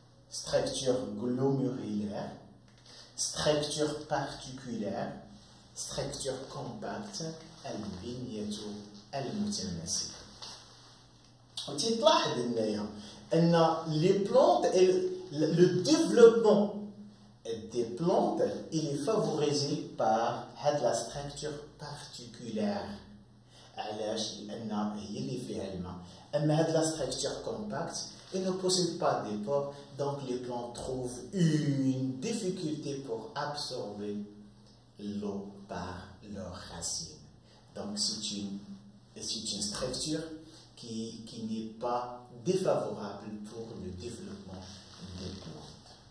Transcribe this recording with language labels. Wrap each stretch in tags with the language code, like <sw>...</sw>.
<fr>Structure glomérulaire, structure particulière, structure compacte,</fr> <ar>البنية المتماسكة. وتلاحظ أن</ar> <fr>les plantes, le développement des plantes, il est favorisé par la structure particulière.</fr> <ar>علاش؟ لأن هي اللي فيها الماء.</ar> <fr>أما la structure compacte, ils ne possèdent pas de pores, donc les plantes trouvent une difficulté pour absorber l'eau par leurs racines. Donc c'est une structure qui n'est pas défavorable pour le développement des plantes.</fr>